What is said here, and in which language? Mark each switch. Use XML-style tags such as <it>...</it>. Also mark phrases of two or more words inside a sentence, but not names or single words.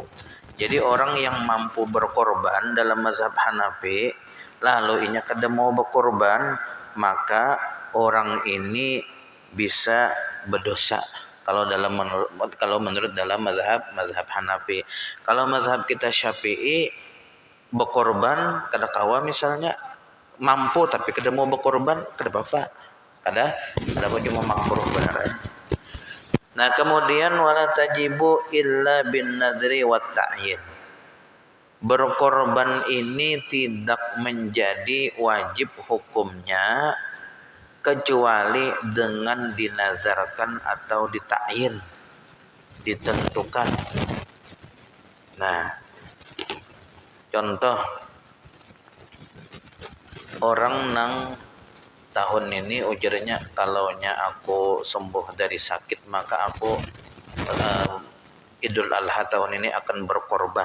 <bjn>Jadi orang yang mampu berkorban dalam mazhab Hanafi, lalu inya kada mau berkorban, maka orang ini bisa berdosa.</bjn> <id>Kalau menurut dalam mazhab Hanafi.</id> <bjn>Kalau mazhab kita Syafi'i, berkorban kada kawa misalnya mampu tapi kada mau berkorban, kada apa-apa. Ada cuma makruh benar. Nah, kemudian</bjn> <ar>ولا تجب إلا بالنذر والتعيين.</ar> <id>Berkorban ini tidak menjadi wajib hukumnya kecuali dengan dinazarkan atau dita'yin, ditentukan.</id> <bjn>Nah, contoh orang nang tahun ini ujarnya, kalaunya aku sembuh dari sakit maka aku Idul Adha tahun ini akan berkorban.</bjn>